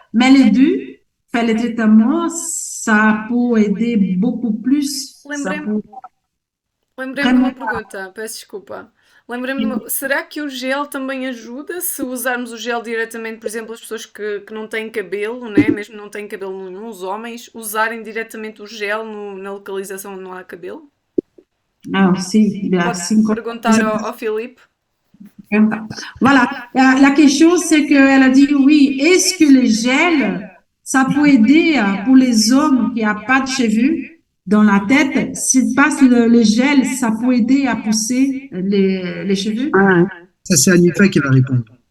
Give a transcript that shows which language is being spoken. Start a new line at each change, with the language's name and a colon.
French: Mais les deux, faire le traitement, ça peut aider beaucoup plus.
Portuguese: Lembrei-me de uma pergunta, peço desculpa. Lembrei-me, será que o gel também ajuda se usarmos o gel diretamente, por exemplo, as pessoas que não têm cabelo, né? Mesmo não têm cabelo nenhum, os homens, usarem diretamente o gel na localização onde não há cabelo? Ah, sim, Pode perguntar ao Filipe.
French: Voilà, la question c'est qu'elle a dit oui, est-ce que le gel, ça peut aider pour les hommes qui n'ont pas de cheveux dans la tête, s'ils passent le gel, ça peut aider à pousser les cheveux? Ça, c'est Anifa qui va répondre.